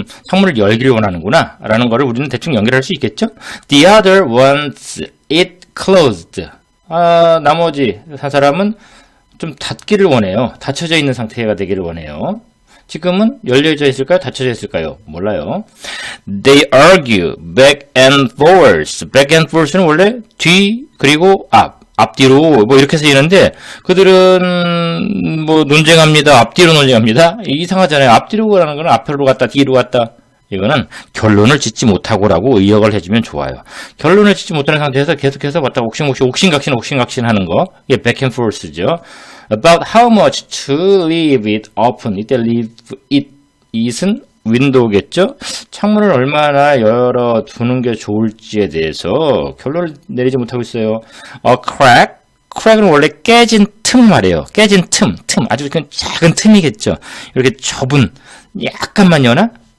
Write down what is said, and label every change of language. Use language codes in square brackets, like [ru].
[ko] 창문을 열기를 원하는구나. 라는 거를 우리는 대충 연결할 수 있겠죠? [en] The other wants it closed. [ko] 나머지 한 사람은 좀 닫기를 원해요. 닫혀져 있는 상태가 되기를 원해요. 지금은 열려져 있을까요? 닫혀져 있을까요? 몰라요. [en] They argue back and forth. [ko] back and forth는 원래 뒤 그리고 앞뒤로 뭐 이렇게 쓰이는데 그들은 뭐 논쟁합니다. 앞뒤로 논쟁합니다. 이상하잖아요. 앞뒤로 라는 건 앞으로 갔다 뒤로 갔다. 이거는 결론을 짓지 못하고라고 의역을 해주면 좋아요. 결론을 짓지 못하는 상태에서 계속해서 왔다 옥신각신 하는 거. 이게 [en] back and forth죠. About how much to leave it open. [ko] 이때 leave it it은 윈도우겠죠? 창문을 얼마나 열어두는 게 좋을지에 대해서 결론을 내리지 못하고 있어요. [en] A crack. [ko] crack는 원래 깨진 틈 말이에요. 깨진 틈. 아주 작은 틈이겠죠. 이렇게 좁은, 약간만 여나?